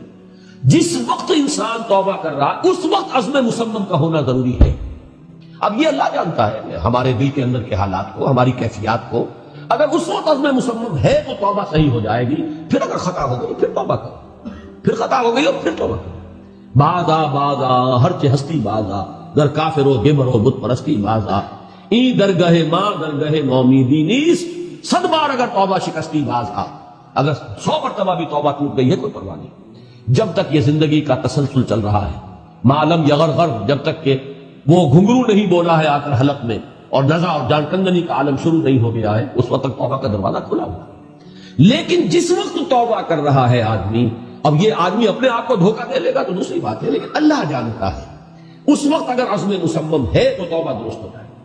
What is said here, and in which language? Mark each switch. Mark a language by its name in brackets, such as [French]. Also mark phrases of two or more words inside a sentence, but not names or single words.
[Urdu] جس وقت انسان توبہ کر رہا ہے اس وقت عزم مصمم کا ہونا ضروری ہے۔ اب یہ اللہ جانتا ہے ہمارے دل کے اندر کے حالات کو، ہماری کیفیات کو۔ اگر اس وقت عزم مصمم ہے تو توبہ صحیح ہو جائے گی، پھر اگر خطا ہو گئی پھر توبہ کرو، پھر خطا ہو گئی اور پھر توبہ کرو۔ [Persian] بازا بازا ہر چہ ہستی بازا، در کافر و گمر و بت پرستی بازا، ای درگہ ماں درگہ نومیدی نیست، 100 بار اگر توبہ شکستی بازا، [Urdu] اگر 100 مرتبہ بھی توبہ ٹوٹ گئی ہے کوئی پرواہ نہیں، جب تک یہ زندگی کا تسلسل چل رہا ہے۔ [Arabic] معلم یغرغر، [Urdu] جب تک کہ وہ گھنگرو نہیں بولا ہے آ کر حلق میں، اور نزع اور جان کندنی کا عالم شروع نہیں ہو گیا ہے، اس وقت تک توبہ کا دروازہ کھلا ہوا۔ لیکن جس وقت توبہ کر رہا ہے آدمی، اب یہ آدمی اپنے آپ کو دھوکہ دے لے گا تو دوسری بات ہے، لیکن اللہ جانتا ہے، اس وقت اگر عزم مصمم ہے تو توبہ درست ہو جائے۔